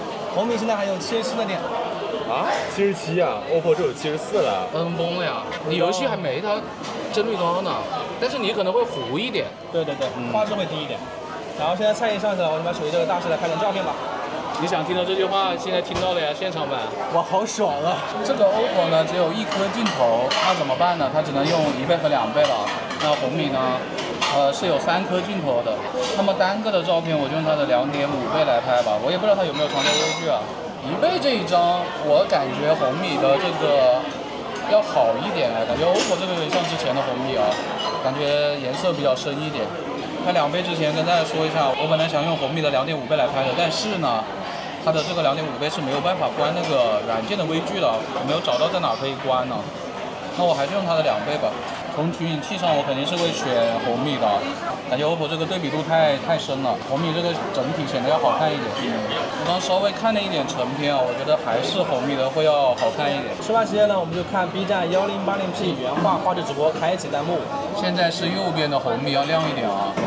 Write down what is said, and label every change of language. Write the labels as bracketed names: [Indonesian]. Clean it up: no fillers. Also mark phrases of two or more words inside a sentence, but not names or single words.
[Chinese] 紅米現在還有77的電。啊，77啊 ，OPPO 就有74了，崩了呀！你遊戲還沒它幀率高呢，但是你可能會糊一點。對對對，畫質會低一點。然後現在菜一上去了，我就把手機這個大師來拍成照片吧。你想聽到這句話，現在聽到了呀，現場版。哇，好爽啊！這個 OPPO 呢只有1顆鏡頭，那怎麼辦呢？它只能用1倍和2倍了。那紅米呢，是有3顆鏡頭的。那麼單個的照片，我就用它的2.5倍來拍吧。我也不知道它有沒有長焦微距啊。1倍這一張，我感覺紅米的這個要好一點啊，感覺 OPPO 這個有點像之前的紅米啊，感覺顏色比較深一點。拍2倍之前跟大家說一下，我本來想用紅米的2.5倍來拍的，但是呢，它的這個2.5倍是沒有辦法關那個軟件的微距的，我沒有找到在哪可以關呢。那我還是用它的2倍吧。從取景器上，我肯定是會選紅米的，感覺 OPPO 這個對比度太深了，紅米這個整體顯得要好看一點。我剛稍微看了一點成片啊，我覺得還是紅米的會要好看一點。吃飯時間呢，我們就看 B 站1080P 原畫畫質直播，開啟彈幕。現在是右邊的紅米要亮一點啊。